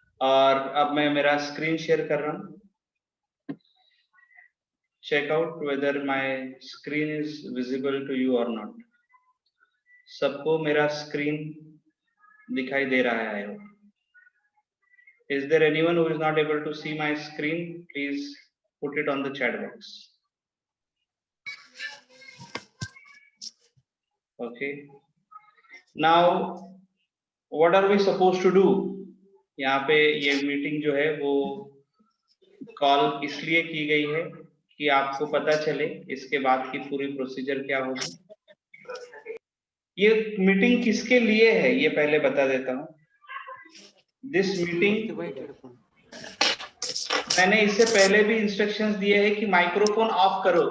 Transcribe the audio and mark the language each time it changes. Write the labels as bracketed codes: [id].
[hi] और अब मैं मेरा स्क्रीन शेयर कर रहा हूं. [en] Check out whether my screen is visible to you और not. [hi] सबको मेरा स्क्रीन दिखाई दे रहा है? [en] Is there anyone who is not able to see my screen? Please put it on the chat box. Okay. Now, what are we supposed to do? [hi] यहाँ पे ये meeting जो है वो कॉल इसलिए की गई है कि आपको पता चले इसके बाद की पूरी प्रोसीजर क्या होगी. ये मीटिंग किसके लिए है ये पहले बता देता हूँ. [en] this meeting, [hi] मैंने इससे पहले भी इंस्ट्रक्शंस दिए हैं कि माइक्रोफोन ऑफ करो.